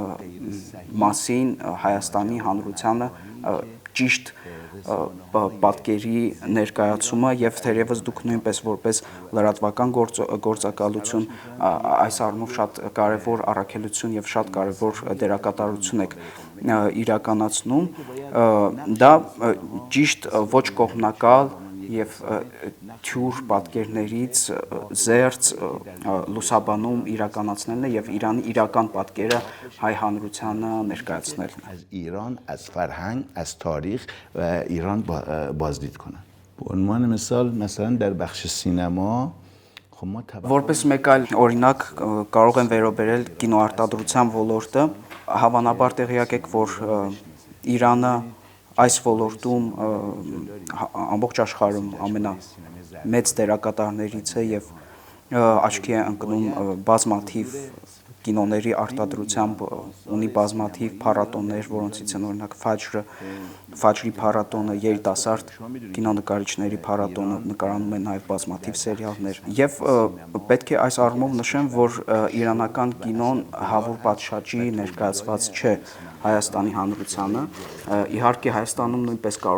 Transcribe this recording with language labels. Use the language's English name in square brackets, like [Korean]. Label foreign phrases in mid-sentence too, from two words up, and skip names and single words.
[Armenian] մասին Հայաստանի հանրությանը ճիշտ պատկերի ներկայացումը եւ թերևս դուք նույնպես որպես լրատվական գործակալություն այս առումով շատ կարևոր առաքելություն եւ շատ կարևոր դերակատարություն եք իրականացնում դա ճիշտ ոչ կողմնակալ եւ թյուր պատկերներից զերծ լուսաբանում իրականացնելն է եւ Իրանի իրական պատկերը հայ հանրությանը ներկայացնելն է. [Persian] از ایران، از فرهنگ، از تاریخ و ایران بازدید کنن. به عنوان مثلا در بخش سینما [Armenian] Որպես մեկ այլ օրինակ կարող եմ վերաբերել կինոարտադրության ոլորտը, հավանաբար տեղյակ եք, որ Իրանը այս ոլորտում ամբողջ աշխարհում ամենամեծ դերակատարներից է եւ աչքի է ընկնում բազմաթիվ կինոների արտադրությամբ ունի բազմաթիվ փառատոներ, որոնցից են օրինակ Ֆաջրի փառատոնը, երիտասարդ կինոնկարիչների փառատոնը, նկարանում են նաև բազմաթիվ սերիալներ։ Եվ պետք է այս առումով նշեմ, որ իրանական կինոն հավուր պատշաճի ներկայացված չէ Հայաստանի հանրությանը։ Իհարկե Հայաստանում նույնպես